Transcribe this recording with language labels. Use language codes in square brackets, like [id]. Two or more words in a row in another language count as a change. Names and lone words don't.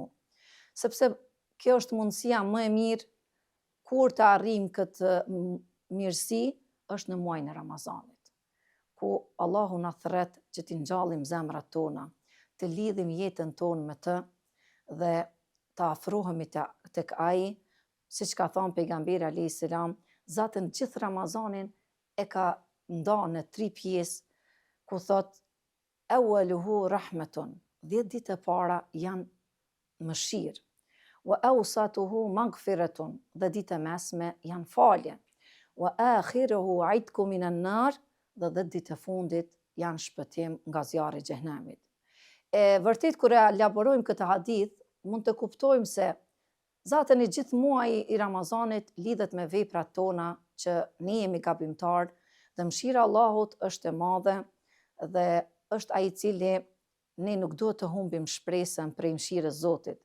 [sq] Sepse kjo është mundësia më e mirë kur të arrijmë këtë mirësi është në muajin e Ramazanit, ku Allahu na thret që t'i ngjallim zemrat tona, të lidhim jetën tonë me të dhe të afrohemi tek Ai, siç ka thënë pejgamberi [ar] عليه السلام, [sq] Zoti në gjithë Ramazanin e ka ndarë në 3 pjesë, ku thot [ar] أوله رحمة, [sq] 10 ditë e para janë mëshirë, [ar] وأوسطه مغفرة, [sq] dhe ditë e mesme janë falje, [ar] وآخره عتق من النار, [sq] dhe 10 ditë e fundit janë shpëtim nga zjarri i xhenemit. Vërtet kur e elaborojmë këtë hadith, mund të kuptojmë se zatën i gjithë muaji i Ramazanit lidhet me veprat tona që ne jemi gabimtar dhe mëshira e Allahut është e madhe dhe është ai i cili ne nuk duhet të humbim shpresën prej mëshirës Zotit.